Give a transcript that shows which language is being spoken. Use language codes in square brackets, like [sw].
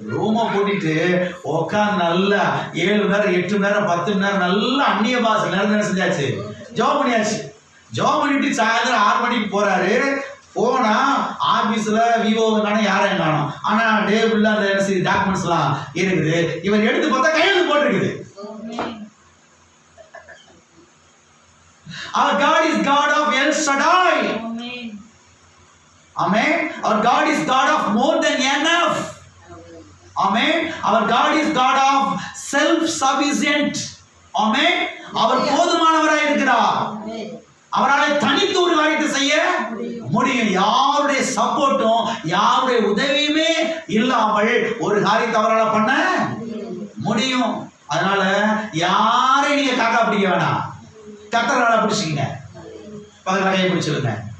[ta] ரூமை பூட்டிட்டு உட்காந்து நல்லா 7 மணி நேரம் 8 மணி நேரம் 10 மணி நேரம் நல்லா அந்நிய பாசை நேரம் என்ன செஞ்சாச்சு? ஜாப் பண்ணியாச்சு. ஜாப் பண்ணிட்டு சாயந்தரம் 6 மணிக்கு போறாரு. போனா ஆபீஸ்ல விஓக்கான யாரையும் காணும். ஆனா டேபிள்ல அந்த டாக்குமெண்ட்ஸ் எல்லாம் இருக்குது. இவர் எடுத்து பார்த்தா கையெழுத்து போட்டிருக்குது. [en] Our God is God of El Shaddai. Amen. Our God is God of more than enough. [ta] Amen. Our [en] God is God of self sufficient. [ta] ஆமென். அவர் போதுமானவராய் இருக்கிறார். அவரால் தனித்து ஒரு காரியத்தை செய்ய முடியும். யாருடைய சப்போர்ட்டும் யாருடைய உதவியுமே இல்லாமல் ஒரு காரியத்தை அவரால் பண்ண முடியும். அதனால யாரை நீங்க காக்கா பிடிக்க வேணாம், கர்த்தரால பிடிச்சிங்க. பக்கத்துல கையை பிடிச்சிருங்க.